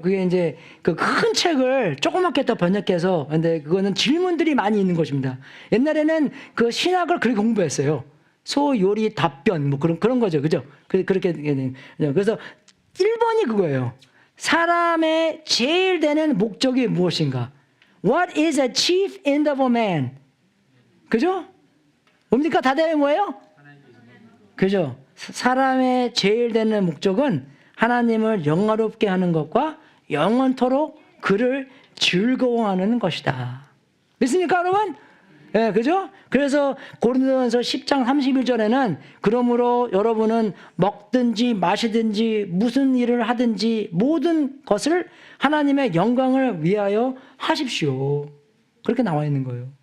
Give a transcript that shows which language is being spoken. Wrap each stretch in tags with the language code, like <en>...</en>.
<ko>그게 이제 그 큰 책을 조그맣게 더 번역해서, 근데 그거는 질문들이 많이 있는 것입니다. 옛날에는 그 신학을 그렇게 공부했어요. 소요리 답변, 뭐 그런 거죠. 그죠? 그렇게. 그래서 1번이 그거예요. 사람의 제일 되는 목적이 무엇인가?</ko> <en>What is a chief end of a man?</en> <ko>그죠? 뭡니까? 다들 뭐예요? 그죠? 사람의 제일 되는 목적은 하나님을 영화롭게 하는 것과 영원토록 그를 즐거워하는 것이다. 믿습니까, 여러분? 예, 그죠? 그래서 고린도전서 10장 31절에는 그러므로 여러분은 먹든지 마시든지 무슨 일을 하든지 모든 것을 하나님의 영광을 위하여 하십시오. 그렇게 나와 있는 거예요.</ko>